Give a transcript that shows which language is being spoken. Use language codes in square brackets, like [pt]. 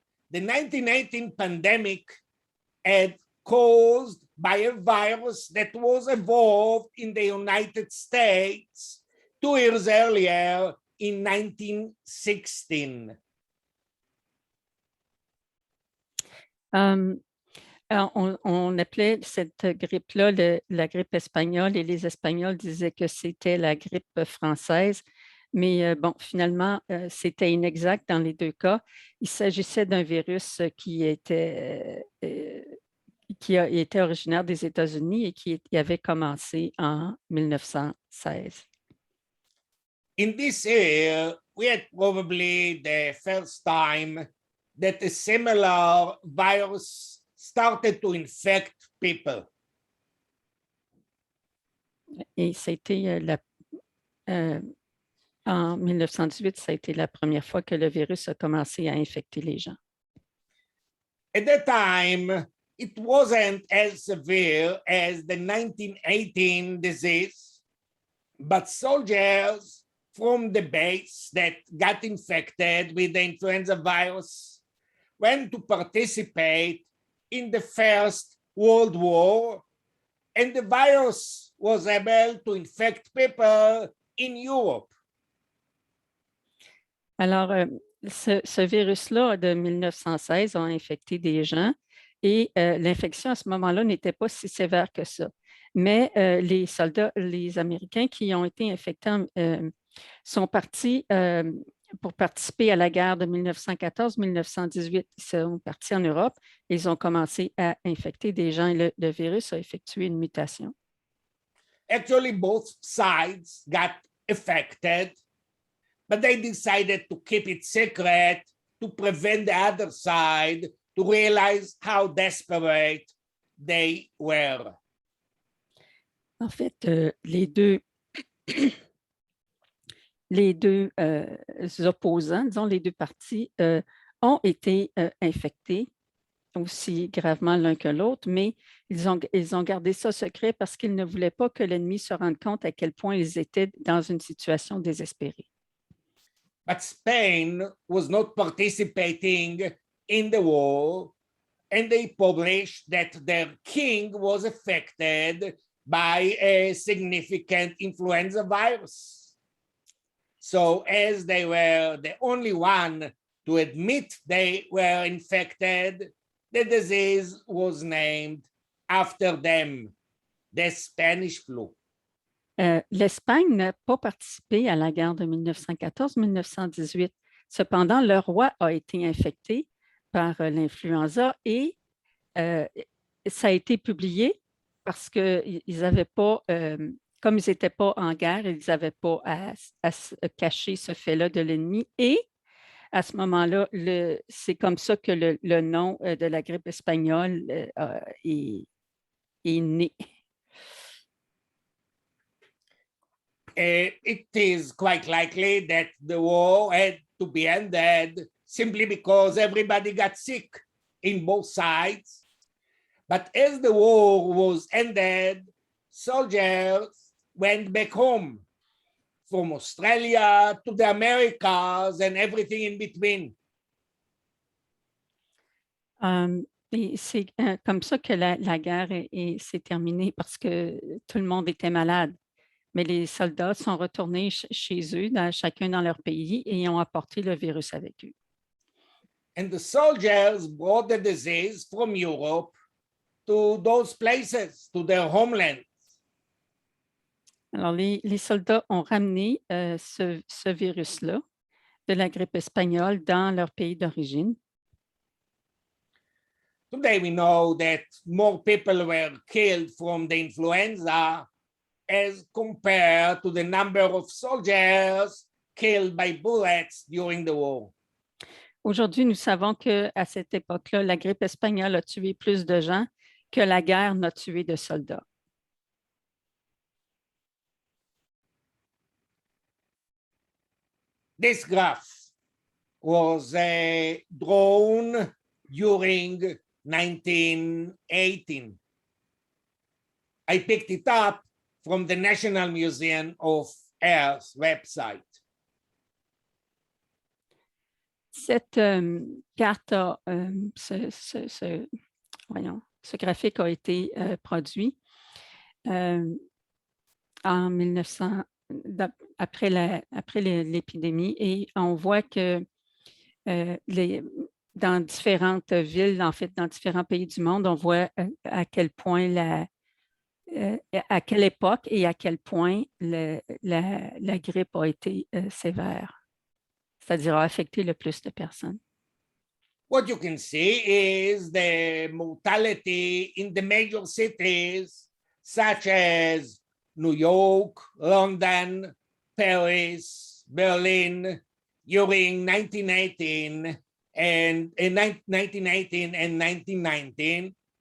[en] The 1918 pandemic had caused by a virus that was evolved in the United States 2 years earlier in 1916. [fr] On appelait cette grippe-là la grippe espagnole et les Espagnols disaient que c'était la grippe française. Mais bon, finalement, c'était inexact dans les deux cas. Il s'agissait d'un virus qui a été originaire des États-Unis et qui avait commencé en 1916. [en] In this year, we had probably the first time that a similar virus started to infect people. [fr] Et c'était en 1918, ça a été la première fois que le virus a commencé à infecter les gens. [en] At that time, it wasn't as severe as the 1918 disease, but soldiers from the base that got infected with the influenza virus went to participate in the First World War, and the virus was able to infect people in Europe. [fr] Alors, ce virus-là de 1916 a infecté des gens et l'infection à ce moment-là n'était pas si sévère que ça. Mais les soldats, les Américains qui ont été infectés sont partis pour participer à la guerre de 1914-1918. Ils sont partis en Europe et ils ont commencé à infecter des gens et le virus a effectué une mutation. [en] Actually, both sides got affected, but they decided to keep it secret to prevent the other side to realize how desperate they were. [fr] En fait, les deux opposants, disons les deux parties, ont été infectés aussi gravement l'un que l'autre, mais ils ont gardé ça secret parce qu'ils ne voulaient pas que l'ennemi se rende compte à quel point ils étaient dans une situation désespérée. [en] But Spain was not participating in the war, and they published that their king was affected by a significant influenza virus. So as they were the only one to admit they were infected, the disease was named after them, the Spanish flu. [fr] L'Espagne n'a pas participé à la guerre de 1914-1918. Cependant, le roi a été infecté par l'influenza et ça a été publié parce qu'ils n'avaient pas, comme ils n'étaient pas en guerre, ils n'avaient pas à cacher ce fait-là de l'ennemi. Et à ce moment-là, c'est comme ça que le nom de la grippe espagnole est né. [en] It is quite likely that the war had to be ended simply because everybody got sick in both sides. But as the war was ended, soldiers went back home from Australia to the Americas and everything in between. [fr] Et c'est comme ça que la guerre s'est terminée parce que tout le monde était malade. Mais les soldats sont retournés chez eux, chacun dans leur pays, et ont apporté le virus avec eux. [en] And the soldiers brought the disease from Europe to those places, to their homeland. [fr] Alors, les soldats ont ramené ce virus-là de la grippe espagnole dans leur pays d'origine. [en] Today we know that more people were killed from the influenza as compared to the number of soldiers killed by bullets during the war. [fr] Aujourd'hui, nous savons qu'à cette époque-là, la grippe espagnole a tué plus de gens que la guerre n'a tué de soldats. [en] This graph was drawn during 1918. I picked it up from the National Museum of Air's website. [fr] Cette carte, ce graphique a été produit en 1900, après l'épidémie, et on voit que dans différentes villes, en fait, dans différents pays du monde, on voit à quel point à quelle époque et à quel point la grippe a été sévère, c'est-à-dire a affecté le plus de personnes. [en] What you can see is the mortality in the major cities such as New York, London, Paris, Berlin during 1918 and 1919.